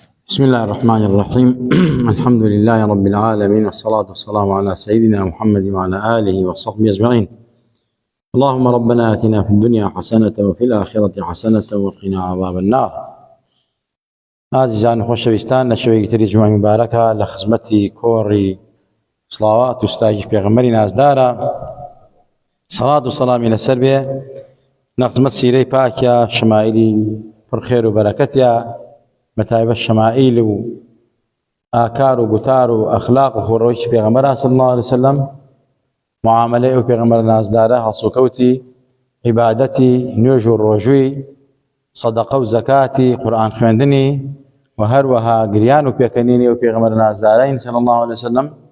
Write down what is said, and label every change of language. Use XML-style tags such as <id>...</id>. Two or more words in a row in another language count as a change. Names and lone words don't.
<ar>بسم الله الرحمن الرحيم الحمد لله رب العالمين والصلاة والسلام على سيدنا محمد وعلى آله وصحبه أجمعين. اللهم ربنا آتنا في الدنيا حسنة وفي الآخرة حسنة وقنا عذاب النار.</ar> <ckb>عزیزان خۆشەویستان، لە شوەیەکی جمعە مبارەکە لە خزمەتی کۆڕی سڵاوات و ستایش پێغەمبەری نازدارە، سەڵات و سەڵامی لەسەر بێ، لە خزمەت سیرەی پاکە، شەمائیلی پڕخێر و بەرەکەتیە، بەتایبەت شەمائیل و ئاکار و گوتار و ئەخلاق و خۆڕەوەی پێغەمبەر</ckb> <ar>صلی الله عليه وسلم،</ar> <ckb>معاملەی ئەو پێغەمبەر نازدارە، هەڵسوکەوتی عیبادەتی نوێژ و ڕۆژووی، سەدەقە و زەکاتی، قورئان خوێندنی و هەروەها گریان و پێکەنینی ئەو پێغەمبەر نازدارەین</ckb> <ar>صلی الله عليه وسلم.</ar>